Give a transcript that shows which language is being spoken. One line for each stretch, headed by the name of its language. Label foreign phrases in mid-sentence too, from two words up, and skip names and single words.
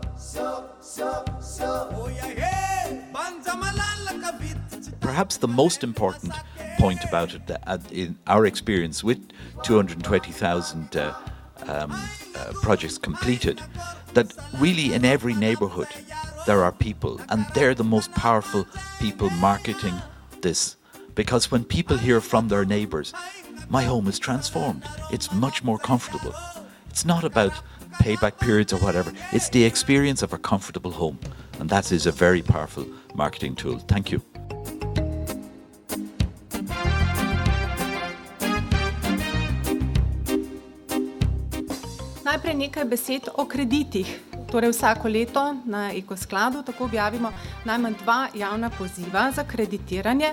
English: Perhaps the most important point about it, in our experience with 220,000 projects completed, that really in every neighbourhood there are people, and they're the most powerful people marketing this. Because when people hear from their neighbours, my home is transformed, it's much more comfortable. It's not about payback periods or whatever, it's the experience of a comfortable home. And that is a very powerful marketing tool. Thank you.
Slovenian: Najprej nekaj besed o kreditih. Torej vsako leto na Ekoskladu tako objavimo najmanj 2 javna poziva za kreditiranje.